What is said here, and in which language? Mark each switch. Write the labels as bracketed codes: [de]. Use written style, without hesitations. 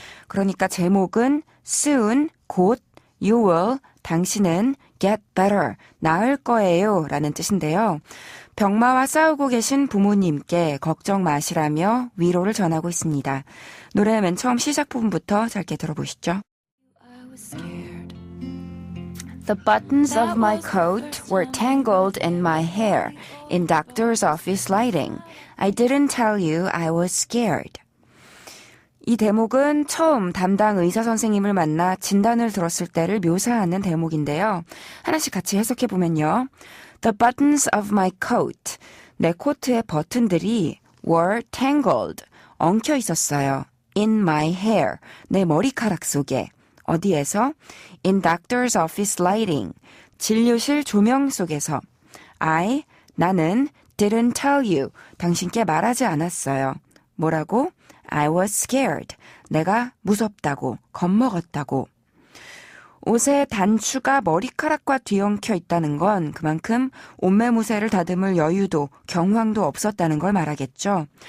[ko] 그러니까 제목은 soon, 곧, you will, 당신은 get better, 나을 거예요 라는 뜻인데요. 병마와 싸우고 계신 부모님께 걱정 마시라며 위로를 전하고 있습니다. 노래 맨 처음 시작 부분부터 짧게 들어보시죠. [en] The buttons of my coat were tangled in my hair in doctor's office lighting. I didn't tell you I was scared. [ko] 이 대목은 처음 담당 의사 선생님을 만나 진단을 들었을 때를 묘사하는 대목인데요. 하나씩 같이 해석해보면요. [en] The buttons of my coat. [ko] 내 코트의 버튼들이 [en] were tangled. [ko] 엉켜 있었어요. [en] In my hair. [ko] 내 머리카락 속에. 어디에서? [en] In doctor's office lighting. [ko] 진료실 조명 속에서. 나는 [en] didn't tell you. [ko] 당신께 말하지 않았어요. 뭐라고? [en] I was scared. [ko] 내가 무섭다고, 겁먹었다고. 옷에 단추가 머리카락과 뒤엉켜 있다는 건 그만큼 옷매무새를 다듬을 여유도 경황도 없었다는 걸 말하겠죠.